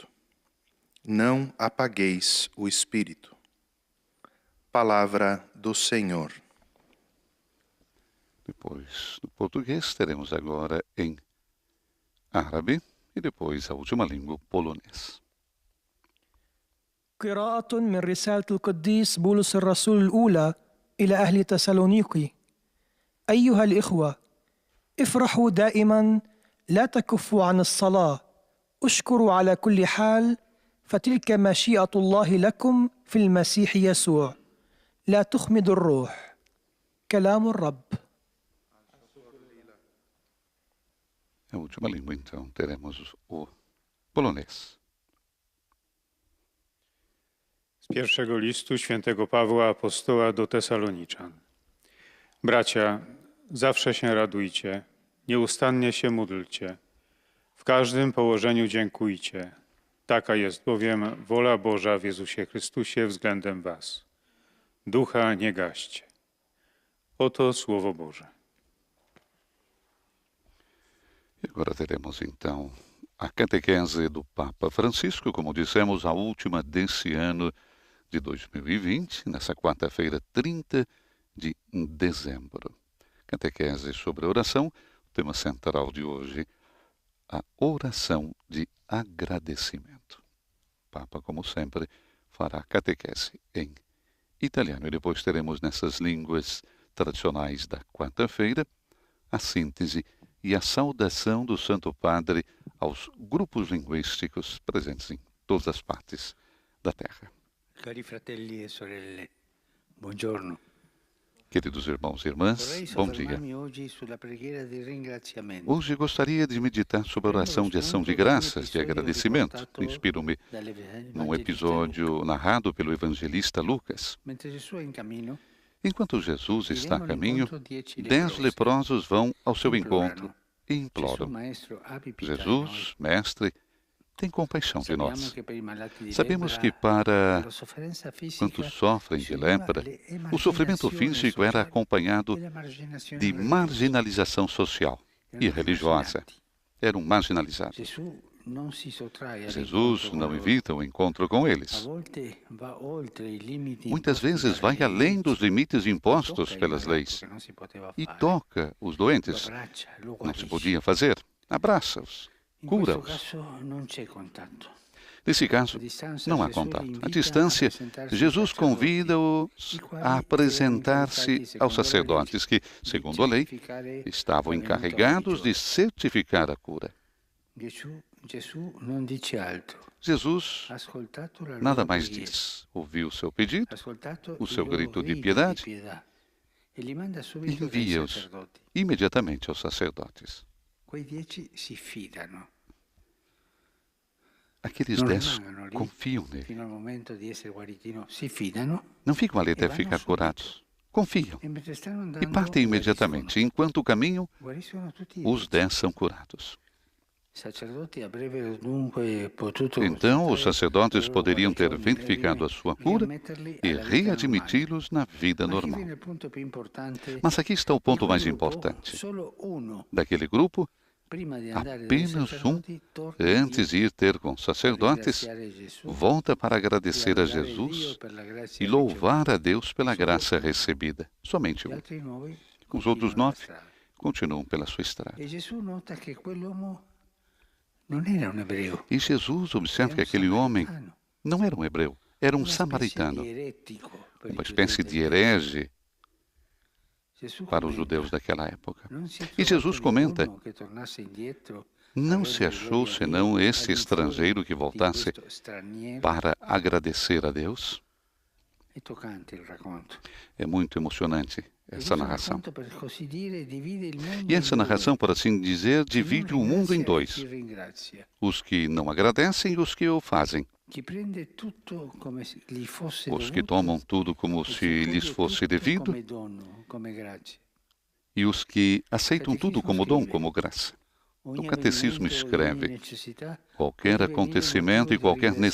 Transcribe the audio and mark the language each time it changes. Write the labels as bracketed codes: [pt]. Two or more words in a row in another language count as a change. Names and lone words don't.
[pt] Não apagueis o Espírito. Palavra do Senhor. Depois do português, teremos agora em árabe e depois a última língua, polonês. [ar] قراءة من رسالة القديس بولس الرسول الأولى إلى أهل تسالونيقي. أيها الإخوة، افرحوا دائما، لا تكفوا عن الصلاة، اشكروا على كل حال، فتلك مشيئة الله لكم في المسيح يسوع. لا تخمدوا الروح. كلام الرب. [pt] A última língua, então, teremos o polonês. [pl] Z pierwszego listu świętego Pawła apostoła do Tesaloniczan. Bracia, zawsze się radujcie, nieustannie się módlcie, w każdym położeniu dziękujcie. Taka jest bowiem wola Boża w Jezusie Chrystusie względem was. Ducha nie gaście. Oto Słowo Boże. [pt] E agora teremos então a catequese do Papa Francisco, como dissemos, a última desse ano de 2020, nessa quarta-feira, 30 de dezembro. Catequese sobre oração, o tema central de hoje, a oração de agradecimento. O Papa, como sempre, fará catequese em italiano e depois teremos nessas línguas tradicionais da quarta-feira a síntese e a saudação do Santo Padre aos grupos linguísticos presentes em todas as partes da Terra. [it] Cari fratelli e sorelle, buongiorno. [pt] Queridos irmãos e irmãs, [it] Vorrei [pt] bom dia. [it] soffermarmi oggi sulla preghiera di ringraziamento. [pt] Hoje gostaria de meditar sobre a oração de ação de graças, de agradecimento. Inspiro-me num episódio narrado pelo evangelista Lucas. [it] Mentre Gesù è in cammino, [pt] Enquanto Jesus está a caminho, 10 leprosos vão ao seu encontro e [it] Gesù [pt] imploram: [it] Maestro, abbi pietà di [pt] Jesus, Mestre, tem compaixão de [it] noi. [pt] nós. [it] Sappiamo che per i malati di [pt] Sabemos [it] lebbra, [pt] que para [it] la sofferenza fisica [pt] quantos sofrem de [it] si [pt] lepra, [it] univa [pt] o sofrimento [it] l'emarginazione [pt] físico era [it] sociale [pt] acompanhado [it] e l'emarginazione [pt] de [it] religiosa. [pt] marginalização social e [it] Erano [pt] religiosa. [it] marginati. [pt] Eram marginalizados. [it] Gesù non si sottrae [pt] Jesus [it] all'incontro con [pt] não [it] loro. [pt] evita o encontro com [it] A [pt] eles. [it] volte va oltre i limiti [pt] Muitas [it] imposti [pt] vezes [it] dalle [pt] vai além dos [it] leggi. [pt] limites impostos [it] Tocca il [pt] pelas [it] malato [pt] leis [it] che non si poteva [pt] e [it] fare. [pt] toca os [it] Lo [pt] doentes. [it] abbraccia, lo [pt] Não se [it] guarisce. [pt] podia fazer. Abraça-os, [it] In questo [pt] cura-os. [it] caso non c'è contatto. [pt] Nesse [it] A [pt] caso, [it] distanza [pt] não há [it] Gesù li [pt] contato. [it] invita [pt] À distância, [it] a presentarsi ai [pt] Jesus [it] sacerdoti, [pt] convida-os [it] i quali [pt] a [it] erano [pt] apresentar-se [it] incaricati, [pt] aos [it] secondo la [pt] sacerdotes que, [it] legge, di [pt] segundo a lei, [it] certificare [pt] estavam [it] la venuta [pt] encarregados de [it] religiosa. [pt] certificar a cura. [it] Gesù non dice altro. [pt] Jesus [it] Ha ascoltato la [pt] nada [it] loro [pt] mais [it] preghiera, [pt] diz. Ouviu o seu pedido, [it] ha ascoltato [pt] o [it] il [pt] seu [it] loro [pt] grito de [it] grido [pt] piedade [it] pietà e li manda [pt] e [it] subito dai [pt] envia-os [it] sacerdoti. [pt] imediatamente aos sacerdotes. [it] Quei 10 si fidano, [pt] Aqueles [it] non [pt] 10 [it] rimangono lì [pt] confiam nele. [it] fino al momento di essere guariti, no, si fidano [pt] Não ficam ali [it] e [pt] até [it] vanno [pt] ficar [it] subito. [pt] curados. Confiam [it] E mentre stanno [pt] e [it] andando [pt] partem imediatamente. Enquanto caminham, [it] guariscono tutti i [pt] os [it] 10. [pt] 10 são curados. [it] I sacerdoti avrebbero dunque potuto [pt] Então, os [it] accettare [pt] sacerdotes [it] la loro [pt] poderiam ter [it] guarigione [pt] verificado a sua cura [it] riammetterli [pt] e [it] alla vita normale. [pt] readmiti-los na vida [it] Ma qui [pt] normal. [it] viene il punto più importante. [pt] Mas aqui está o [it] In [pt] ponto [it] quel [pt] mais [it] gruppo, [pt] importante. [it] solo uno, [pt] Daquele grupo, [it] prima di andare dai [pt] apenas [it] sacerdoti, torna [pt] antes de ir ter com os [it] a [pt] sacerdotes, [it] ringraziare Gesù [pt] volta para [it] e [pt] agradecer a [it] lodare [pt] Jesus [it] Dio per la grazia [pt] e [it] ricevuta. [pt] louvar a Deus pela graça recebida. Somente [it] Gli [pt] um. [it] altri 9 [pt] Os outros [it] continuano la [pt] 9 [it] strada. [pt] continuam pela sua estrada. [it] E Gesù nota che quell'uomo non era un ebreo, [pt] E Jesus observa que [it] era un [pt] aquele homem [it] samaritano, [pt] não era um hebreu, era um [it] una specie [pt] samaritano, [it] di eretico per i [pt] uma [it] giudei [pt] espécie [it] del [pt] de [it] tempo. [pt] herege [it] Gesù [pt] para os [it] commenta, [pt] judeus daquela época. [it] non si è [pt] E Jesus [it] trovato [pt] comenta, [it] nessuno che tornasse indietro [pt] não [it] a [pt] se [it] rendere [pt] achou [it] gloria a [pt] senão [it] Dio [pt] esse [it] al di fuori [pt] estrangeiro que [it] di [pt] voltasse [it] questo straniero. [pt] para agradecer a Deus. [it] È toccante il racconto. [pt] É muito emocionante [it] E [pt] essa [it] questo [pt] narração. [it] racconto, per così dire, divide il mondo [pt] E essa [it] in due. [pt] narração, por assim dizer, [it] Chi non [pt] divide o mundo em [it] ringrazia e [pt] dois: [it] chi ringrazia. [pt] os que não agradecem e os que o fazem, [it] Chi prende tutto come se gli fosse [pt] os que [it] dovuto [pt] tomam tudo como [it] e chi [pt] se lhes [it] accoglie [pt] fosse [it] tutto [pt] devido [it] come dono, come grazia. [pt] e os que aceitam tudo como dom, [it] scrive, [pt] como graça. [it] Ogni [pt] O catecismo [it] avvenimento, [pt] escreve: [it] ogni necessità [pt] qualquer [it] può divenire [pt] acontecimento e [it] motivo di [pt] qualquer